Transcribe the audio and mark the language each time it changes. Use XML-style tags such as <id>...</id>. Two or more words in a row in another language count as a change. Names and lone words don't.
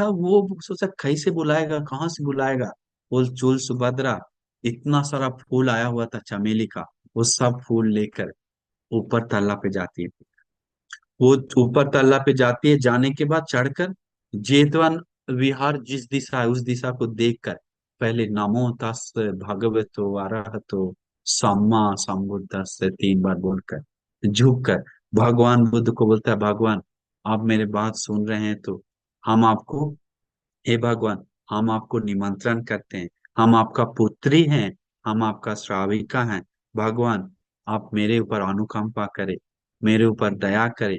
<hi>वो सोचा कैसे बुलाएगा, कहाँ से बुलाएगा। बोल चुल सुभद्रा, इतना सारा फूल आया हुआ था चमेली का, वो सब फूल लेकर ऊपर तल्ला पे जाती है। वो ऊपर तल्ला पे जाती है, जाने के बाद चढ़कर जेतवन विहार जिस दिशा है उस दिशा को देखकर पहले</hi> <pi>नमो तस् भगवतो अरहतो सम्मा संबुद्धस्स</pi> <hi>3 बार बोलकर झुक कर भगवान बुद्ध को बोलता है, भगवान आप मेरे बात सुन रहे हैं तो हम आपको, हे भगवान हम आपको निमंत्रण करते हैं, हम आपका पुत्री हैं, हम आपका श्राविका हैं। भगवान आप मेरे ऊपर अनुकंपा करें, मेरे ऊपर दया करें।</hi>